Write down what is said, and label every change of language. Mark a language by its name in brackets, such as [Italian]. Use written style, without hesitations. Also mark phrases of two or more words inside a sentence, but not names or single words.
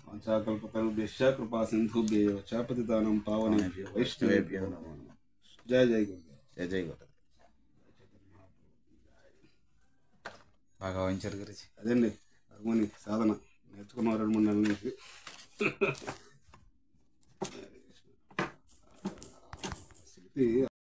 [Sanskrit] వాంఛాకల్పతరుభ్యశ్చ కృపా సింధుభ్యో చ పతితానాం పావనేభ్యో వైష్ణవేభ్యో నమో నమః. జయ జయ గురుదేవ్. జయ జయ గురు. [Telugu] బాగా వాయించారు గురించి. అదండి హార్మోని సాధన నేర్చుకున్న 2-3 నెలల నుంచి.